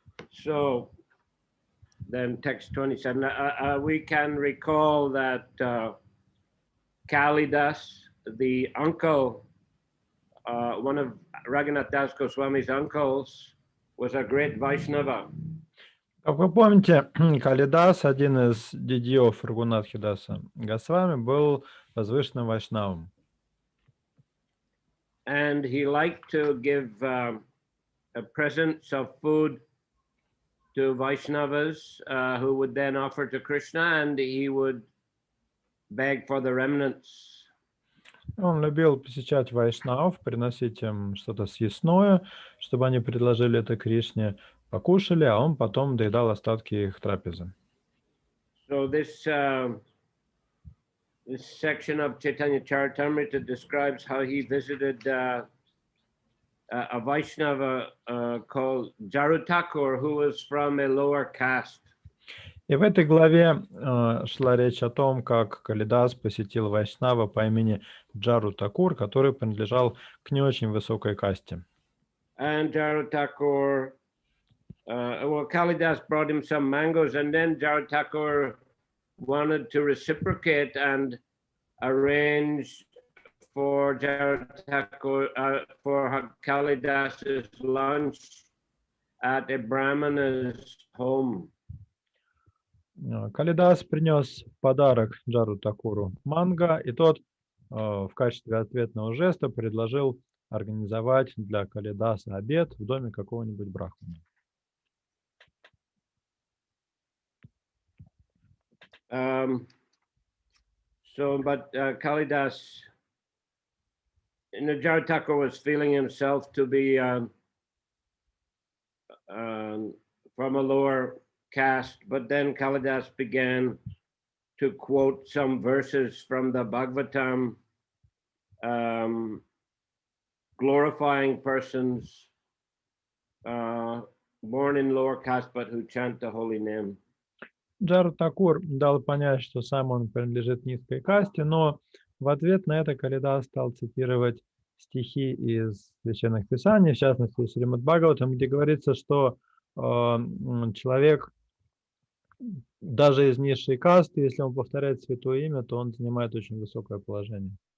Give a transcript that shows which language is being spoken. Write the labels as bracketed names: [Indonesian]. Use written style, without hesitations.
[English] So then text 27, we can recall that Kalidas, the uncle, one of Raghunath Das Goswami's uncles, was a great Vaishnava. [Russian] Как вы помните, Калидас, один из дядьев Рагунатхи Даса Госвами, был возвышенным вайшнавом. [English] And he liked to give presents of food to Vaishnavas who would then offer to Krishna, and he would beg for the remnants. [Russian] Он любил посещать вайшнавов, приносить им что-то съестное, чтобы они предложили это Кришне, покушали, а он потом доедал остатки их трапезы. [English] So this section of Chaitanya Charitamrita describes how he visited a Vaishnava called Jarutakur, who was from a lower caste. [Russian] И в этой главе шла речь о том, как Калидас посетил вайшнава по имени Джару Такур, который принадлежал к не очень высокой касте. [English] And Jarutakur, Kalidas brought him some mangoes, and then Jarutakur wanted to reciprocate and arrange for Jarutakur for Kalidas's lunch at a Brahmana's home. [Russian] Калидас принес в подарок Джару Такуру манго, и тот в качестве ответного жеста предложил организовать для Калидаса обед в доме какого-нибудь брахмана. [English] But Kalidas, Jarutakur was feeling himself to be from a lower caste, but then Kalidas began to quote some verses from the Bhagavatam, glorifying persons born in lower caste but who chant the holy name. [Russian] Джару Такур дал понять, что сам он принадлежит низкой касте, но в ответ на это Калидас стал цитировать стихи из священных писаний, в частности, Шримад Бхагаватам, где говорится, что человек даже из низшей касты, если он повторяет святое имя, то он занимает очень высокое положение.